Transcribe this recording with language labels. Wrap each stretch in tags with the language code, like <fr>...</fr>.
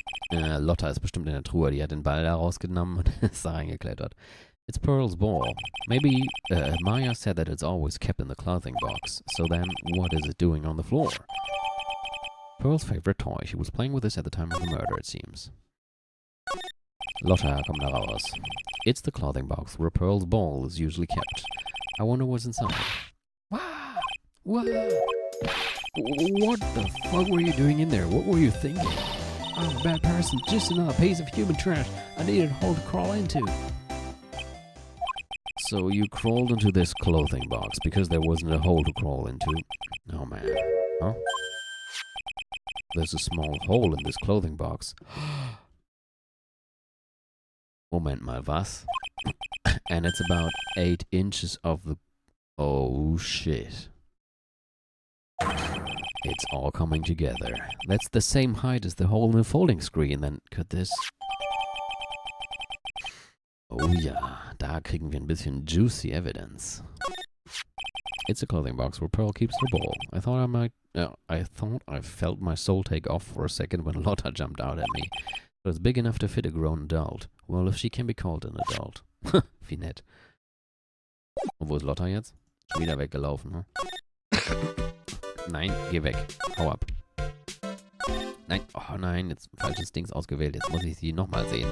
<de>Lotta ist bestimmt in der Truhe. Die hat den Ball da rausgenommen und ist da reingeklettert.</de> <en>It's Pearl's ball. Maybe Maya said that it's always kept in the clothing box. So then, what is it doing on the floor? Pearl's favorite toy. She was playing with this at the time of the murder, it seems. Lotta,</en> <de>komm da raus.</de> <en>It's the clothing box where Pearl's ball is usually kept. I wonder what's inside. Wow! What the fuck were you doing in there? What were you thinking? I'm a bad person, just another piece of human trash I needed a hole to crawl into. So you crawled into this clothing box because there wasn't a hole to crawl into? Oh man. Huh? There's a small hole in this clothing box.</en> <de>Moment mal, was?</de> <en>And it's about 8 inches of the... Oh shit. It's all coming together. That's the same height as the hole in the folding screen. Then could this...</en> <de>Oh ja, da kriegen wir ein bisschen</de> <en>juicy evidence. It's a clothing box where Pearl keeps her ball. I thought I felt my soul take off for a second when Lotta jumped out at me. But it's big enough to fit a grown adult. Well, if she can be called an adult.</en> <de>Wie nett. Und wo ist Lotta jetzt? Schon wieder weggelaufen, ne? Nein, geh weg. Hau ab. Nein, oh nein, jetzt falsches Dings ausgewählt. Jetzt muss ich sie nochmal sehen.</de>